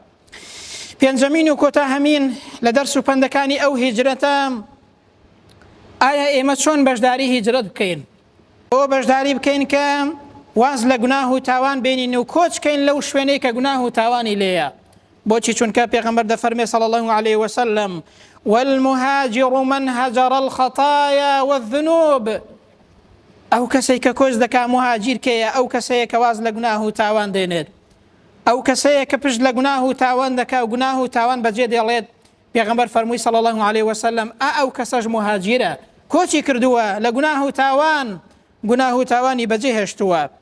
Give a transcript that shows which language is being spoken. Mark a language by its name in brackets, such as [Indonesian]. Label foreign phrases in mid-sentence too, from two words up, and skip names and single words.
[Central Kurdish] پێنجەمین و کۆتا هەمین لە دەرس و پەندەکانی ئەو هیجرەتە، ئایا ئێمە چۆن بەشداری هیجرەت بکەین؟ ئەوە بەشداری بکەین کە واز لە گوناه و تاوان بینین و کۆچکەین لەو شوێنەی کە گوناه و تاوانی لێیە. بۆچی؟ چونکە پێغەمبەر دەفەرمێ [Arabic] صلی الله عليه وسلم والمهاجر من هجر الخطايا والذنوب. [Central Kurdish] ئەو کەسێک کە کۆچ دەکا مهاجیر کێیە؟ ئەو کەسەیە کە واز لە گوناه و تاوان دێنێت، ئەو کەسەیە کە پشت لە گوناه و تاوان دەکا و گوناه و تاوان بەجێ دێڵێت. پێغەمبەر فەرمووی [Arabic] صلی الله عليه وسلم [Central Kurdish] ئەو کەسەش مهاجرە، کۆچی کردووە لە گوناه و تاوان، گوناه و تاوانی بەجێ هێشتووە.